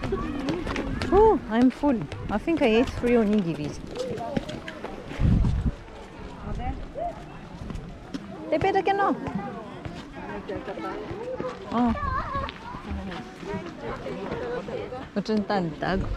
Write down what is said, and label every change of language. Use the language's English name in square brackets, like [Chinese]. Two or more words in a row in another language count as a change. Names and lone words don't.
[English] Oh, I'm full. I think I ate 3 onigiris. [Japanese] てっぺいだけの。Oh. Macam tantag.